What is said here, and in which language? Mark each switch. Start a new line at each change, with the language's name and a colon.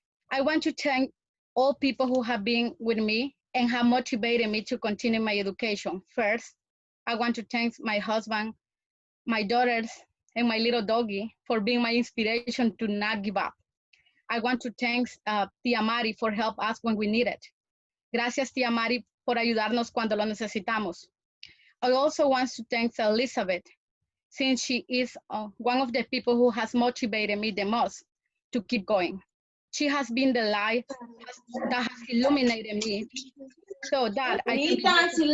English: I want to thank all people who have been with me and have motivated me to continue my education. First, I want to thank my husband, my daughters, and my little doggy for being my inspiration to not give up. I want to thank Tia Mari for help us when we need it.
Spanish: Gracias, Tia Mari, por ayudarnos cuando lo necesitamos.
English: I also want to thank Elizabeth, since she is one of the people who has motivated me the most to keep going. She has been the light that has illuminated me so that I can.